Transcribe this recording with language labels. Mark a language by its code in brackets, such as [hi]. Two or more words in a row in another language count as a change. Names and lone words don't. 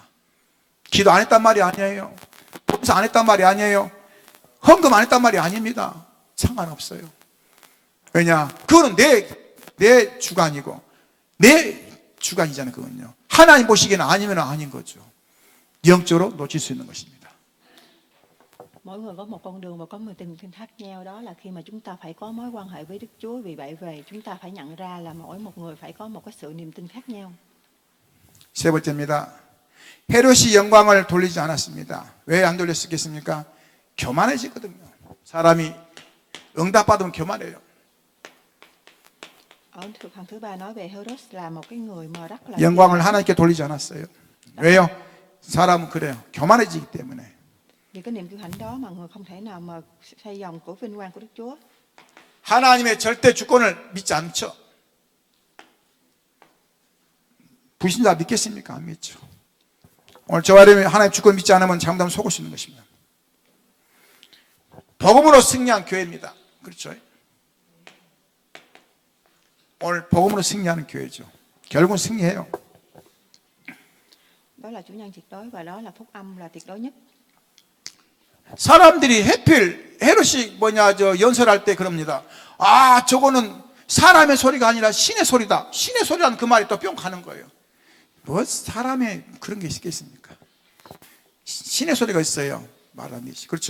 [ko] 기도 안 했단 말이 아니에요. 봉사 안 했단 말이 아니에요. 헌금 안 했단 말이 아닙니다. 상관없어요. 왜냐? 그거는 내 주관이고, 내 주관이잖아요, 그건요. 하나님 보시기에는 아니면 아닌 거죠. 영적으로 놓칠 수 있는 것입니다. [vi] Mỗi người có một con đường và có một tình thương khác nhau, đó là khi mà chúng ta phải có mối quan hệ với Đức Chúa. Vì vậy về chúng ta phải nhận ra là mỗi một người phải có một cái sự niềm tin khác nhau. [ko] 세 번째입니다. 헤롯이 영광을 돌리지 않았습니다. 왜 안 돌렸겠습니까? 교만해지거든요. 사람이 응답받으면 교만해요. [vi] Ở phần thứ ba nói về Herod là một cái người mà rất là [ko] 영광을 하나님께 돌리지 않았어요. 왜요? 사람은 그래요. 교만해지기 때문에. [vi] vì cái niềm kiêu hãnh đó mà người không thể nào mà xây dòng của vinh quang của Đức Chúa. [ko] 하나님의 절대 주권을 믿지 않죠. 불신자 믿겠습니까? 안 믿죠. 오늘 저와 여러분이 하나님 주권을 믿지 않으면 잘못하면 속을 수 있는 것입니다. 복음으로 승리한 교회입니다. 그렇죠? 오늘 복음으로 승리하는 교회죠. 결국은 승리해요. [vi] Đó là chủ nhân tuyệt đối và đó là phúc âm là tuyệt đối nhất. [ko] 사람들이 해필 헤롯이 연설할 때 그럽니다. 아, 저거는 사람의 소리가 아니라 신의 소리다. 신의 소리라는 그 말이 또 뿅 가는 거예요. 뭐 사람의 그런 게 있겠습니까? 신의 소리가 있어요. 말 안 되지. 그렇죠?